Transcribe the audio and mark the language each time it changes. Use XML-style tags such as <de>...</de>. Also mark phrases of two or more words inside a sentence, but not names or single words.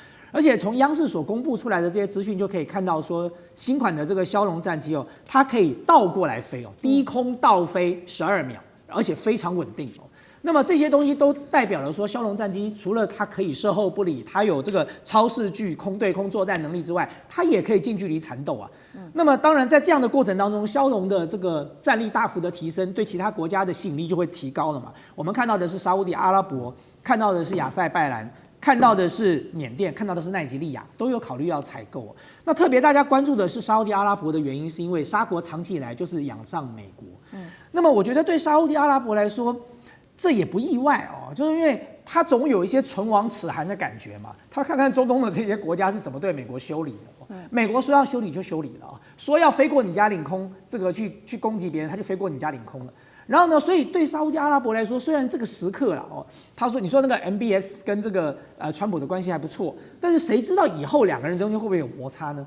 <zh>而且從央視所公布出來的這些資訊就可以看到說，新款的這個梟龍戰機哦，它可以倒過來飛哦，低空倒飛12秒，而且非常穩定哦。那麼這些東西都代表了說，梟龍戰機除了它可以射後不理，它有這個超視距空對空作戰能力之外，它也可以近距離纏鬥啊。那麼當然在這樣的過程當中，梟龍的這個戰力大幅的提升，對其他國家的吸引力就會提高了嘛。我們看到的是沙烏地阿拉伯，看到的是亞塞拜然，看到的是緬甸，看到的是奈及利亞，都有考慮要採購。那特別大家關注的是沙烏地阿拉伯的原因，是因為沙國長期以來就是仰仗美國。那麼我覺得對沙烏地阿拉伯來說，這也不意外哦，就是因為他總有一些唇亡齒寒的感覺嘛。他看看中東的這些國家是怎麼對美國修理的。美國說要修理就修理了啊，說要飛過你家領空，這個去攻擊別人，他就飛過你家領空了。然後呢，所以對沙烏地阿拉伯來說，雖然這個時刻了哦，你說那個 MBS 跟這個川普的關係還不錯，但是誰知道以後兩個人中間會不會有摩擦呢？</zh>